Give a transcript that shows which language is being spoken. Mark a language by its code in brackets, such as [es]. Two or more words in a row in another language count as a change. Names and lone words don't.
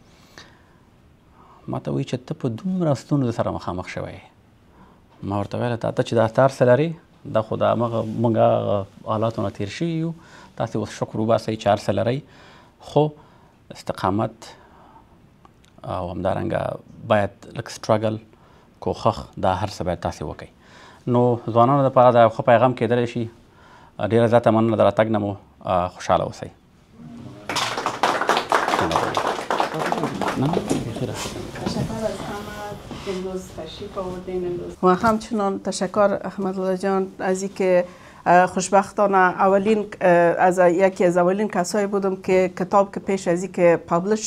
[ps] ما ته وایي چې ته په دومره ستونزو سره مخامخ شوی ما ورته ویله ته چې دا ستا هر څه لرې دا خو د همغه موږ هغه حالاتو نه تېر شوي یو تاسې اوس شکر وباسئ چې هر څه لرئ خو استقامت او همدارنګه باید لږ سټرګل کوښښ دا هر څه باید تاسې وکړئ. نو ځوانانو لپاره دا یو ښه پیغام کیدلی شي. ډېره زیاته مننه د راتګ نه مو خوشحاله اوسئ. [fa] و همچنان تشکر احمدالله جان از اینکه خوشبختانه یکی از اولین کسایی بودم که کتاب که پیش از اینکه پابلش